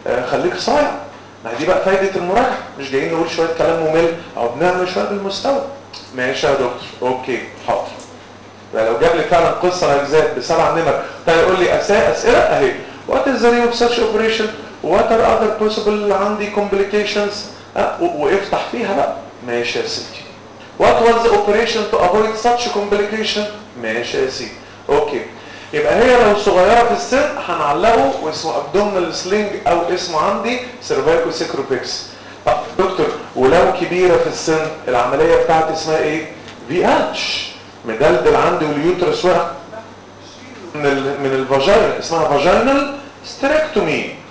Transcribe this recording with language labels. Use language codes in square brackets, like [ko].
[ar] خليك صايع ما دي بقى فايدة المراجعة مش جايين نقول شوية كلام ممل او بنعمل شوية بالمستوى. ماشي يا دكتور اوكي حاضر. لو جاب لي فعلا قصة اجزاء بسبع منها تعالي قول لي اسئلة اهي [en] وات از ذا نيم اوف ساتش اوبريشن What are other possible [ar] عندي complications؟ وافتح فيها بقى ماشي يا سيدي. [en] What was the operation to avoid such complication؟ [ar] ماشي يا سيدي. اوكي. يبقى هي لو صغيره في السن هنعلقه واسمه abdominal sling او اسمه عندي cervical sacropexy. طب دكتور ولو كبيره في السن العمليه بتاعتي اسمها ايه؟ VH مدلدل عندي واليوترس واقع من الفاجاينا اسمها vaginal hysterectomy.